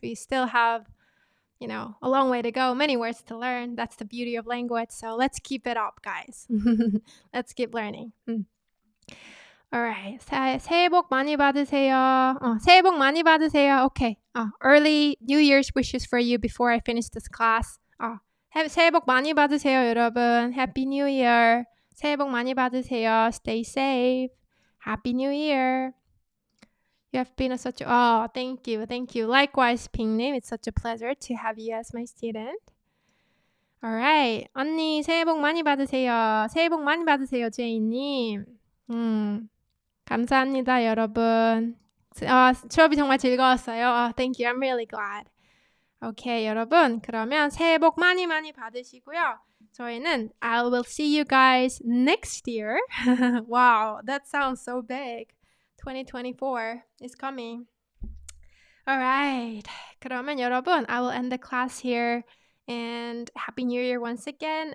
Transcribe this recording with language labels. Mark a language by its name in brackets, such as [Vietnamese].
[English] We still have a long way to go, many words to learn. That's the beauty of language. So let's keep it up, guys. Let's keep learning. Alright. [Korean] 새해 복 많이 받으세요. 새해 복 많이 받으세요. [English] Okay. Early New Year's wishes for you before I finish this class. [Korean] 새해 복 많이 받으세요, 여러분. [English] Happy New Year. [Korean] 새해 복 많이 받으세요. [English] Stay safe. Happy New Year. You have been thank you. Likewise, 핑님, it's such a pleasure to have you as my student. Alright, [Korean] 언니 새해 복 많이 받으세요. 새해 복 많이 받으세요, 제이님. 감사합니다, 여러분. 수업이 정말 즐거웠어요. [English] Thank you, I'm really glad. [Korean] Okay, 여러분, 그러면 새해 복 많이 받으시고요. 저희는 [English] I will see you guys next year. Wow, that sounds so big. 2024 is coming. Alright. [Korean] 그러면 여러분, [English] I will end the class here. And Happy New Year once again.